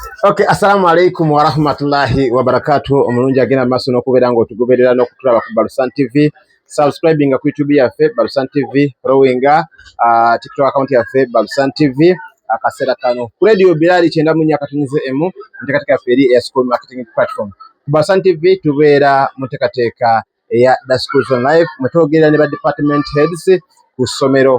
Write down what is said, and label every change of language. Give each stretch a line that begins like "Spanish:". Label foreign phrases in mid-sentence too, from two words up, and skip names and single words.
Arabic: Okay, السلام عليكم ورحمة الله وبركاته.
Ganda: Omulungi agenda maaso n'okubeera ng'otugoberera n'okutulaba ku Balusan TV. Subscribing ku YouTube yaffe Balusan TV,
English: following TikTok account
Ganda: yaffe Balusan TV. Akaseera kano ku radio Bilali 94.4 FM nteekateeka yaffe eri eya
English: school marketing platform.
Ganda: Ku Balusan TV tubeera mu nteekateeka eya The Schools on Live mwe twogerera ne ba
English: department heads
Ganda: ku ssomero.